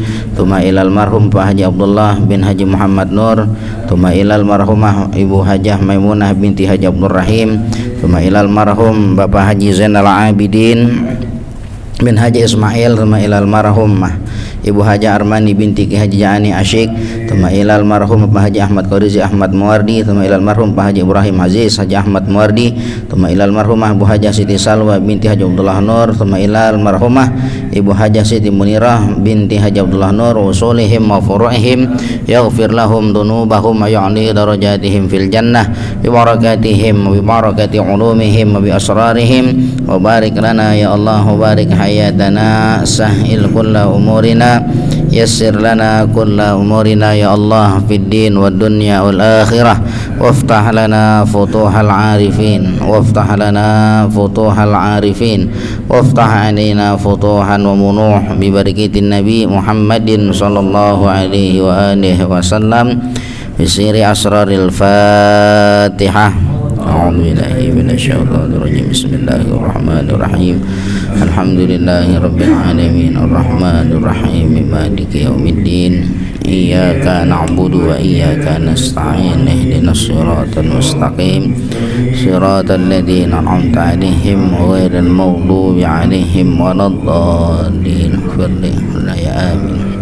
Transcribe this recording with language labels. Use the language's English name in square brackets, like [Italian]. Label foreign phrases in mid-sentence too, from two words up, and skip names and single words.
[Arabic] ثم إلى المرحوم Pak Haji Abdullah bin Haji Muhammad Nur. ثم إلى المرحومة Ibu Hajah Maimunah binti Haji Abdul Rahim. ثم إلى المرحوم Bapak Haji Zainal Abidin bin Haji Ismail. ثم إلى المرحومة Ibu Hajah Armani binti Ki Haji Jani Asyik. ثم إلى المرحوم Pak Haji Ahmad Qorizi Ahmad Muwardi. ثم إلى المرحوم Pak Haji Ibrahim Aziz Haji Ahmad Muwardi. ثم إلى المرحومة Ibu Hajah Siti Salwa binti Haji Abdullah Nur. ثم إلى المرحومة Ibu Hajah Siti Munirah binti Haji Abdullah Nur. أصولهم وفروعهم يغفر لهم ذنوبهم ويعلي درجاتهم في الجنة ببركاتهم وببركات علومهم وبأسرارهم. وبارك لنا يا الله وبارك حياتنا سهل كل أمورنا يسر لنا كل أمورنا يا الله في الدين والدنيا والآخرة وافتح لنا فتوح العارفين وافتح لنا فتوح العارفين وافتح علينا فتوحا وامنح ببركة النبي محمد صلى الله عليه وعلى آله وسلم بسر أسرار الفاتحة. أعوذ بالله من الشيطان الرجيم. بسم الله الرحمن الرحيم. الحمد لله رب العالمين الرحمن الرحيم مالك يوم الدين إياك نعبد وإياك نستعين اهدنا الصراط المستقيم صراط الذين أنعمت عليهم غير المغضوب عليهم ولا الضالين اغفر لنا يا آمين.